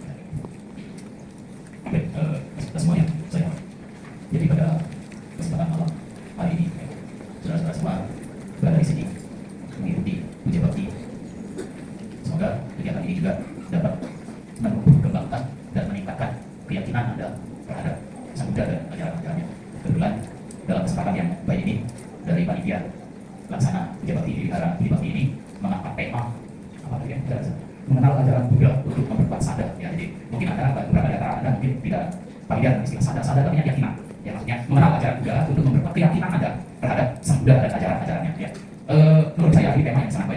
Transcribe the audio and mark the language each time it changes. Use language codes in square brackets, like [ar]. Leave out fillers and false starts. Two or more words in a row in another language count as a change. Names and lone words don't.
[id] Baik, kita semuanya saya jadi pada kesempatan malam hari ini, saudara-saudara semua berada di sini mengikuti puja bakti. Semoga kegiatan ini juga dapat mengembangkan dan meningkatkan keyakinan Anda terhadap Sang Buddha dan ajaran-ajarannya. Kebetulan dalam kesempatan yang baik ini dari panitia laksana puja bakti di Wihara Budi Bakti ini mengangkat tema apa tadi yang mengenal ajaran Buddha untuk memperkuat sadar. Ya, jadi mungkin ada beberapa di antara Anda mungkin tidak familiar dengan istilah sadar tapi keyakinan. Ya, maksudnya mengenal ajaran Buddha untuk memperkuat keyakinan Anda terhadap Sang Buddha dan ajaran-ajarannya. Ya. Menurut saya ini tema yang sangat baik.